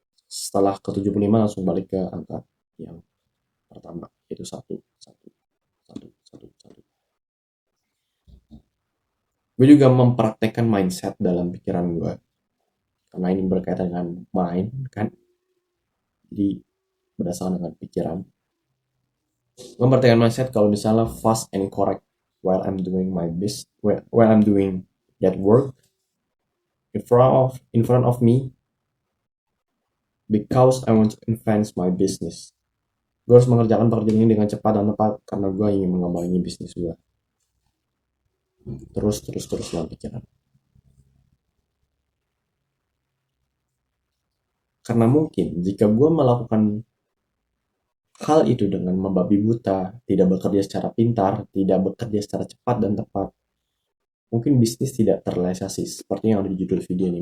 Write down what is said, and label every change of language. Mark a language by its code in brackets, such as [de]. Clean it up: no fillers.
[id] Setelah ke 75 langsung balik ke angka yang pertama. Itu satu, satu, satu, satu, satu. Gue juga mempraktekkan mindset dalam pikiran gue. Karena ini berkaitan dengan mind kan. Jadi berdasarkan dengan pikiran. Gue mempraktekkan mindset kalau misalnya [en] fast and correct while I'm doing my business, while I'm doing that work in front of me, because I want to advance my business. [id] Gue harus mengerjakan pekerjaan ini dengan cepat dan tepat karena gue ingin mengembangi bisnis gue. Terus dalam pikiran. Karena mungkin jika gue melakukan hal itu dengan membabi buta, tidak bekerja secara pintar, tidak bekerja secara cepat dan tepat, mungkin bisnis tidak terrealisasi seperti yang ada di judul video ini.